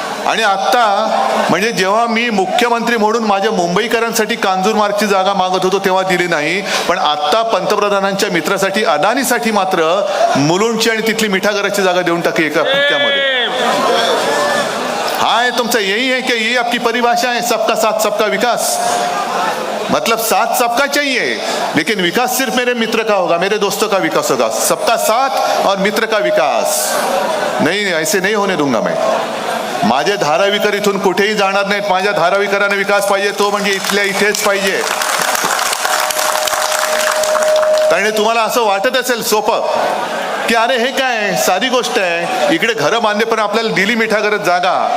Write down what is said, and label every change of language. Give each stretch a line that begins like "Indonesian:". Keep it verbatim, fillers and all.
Marathi: आणि आत्ता म्हणजे जेव्हा मी मुख्यमंत्री म्हणून माझ्या मुंबईकरांसाठी कांजूरमार्गची जागा मागत होतो तेव्हा दिली नाही, पण आत्ता पंतप्रधानांच्या मित्रासाठी अदानीसाठी मात्र मुलुंडची आणि तिथली मिठागराची जागा देऊन टाकी एका फटक्यामध्ये. हाय तुमचं यही आहे की ही आपली परिभाषा आहे,
Hindi: सबका साथ सबका विकास. मतलब साथ सबका चाहिए, लेकिन विकास सिर्फ मेरे मित्र का होगा, मेरे दोस्तों का विकास होगा. सबका साथ और मित्र का विकास नहीं, ऐसे नहीं होने दूंगा मैं.
Marathi: माझे धारावीकर इथून कुठेही जाणार नाहीत. माझ्या धारावीकरांना विकास पाहिजे, तो म्हणजे इथल्या इथेच पाहिजे. त्याने तुम्हाला असं वाटत असेल सोपं की अरे हे काय साधी गोष्ट आहे, इकडे घरं बांधले पण आपल्याला दिली मिठागरात जागा.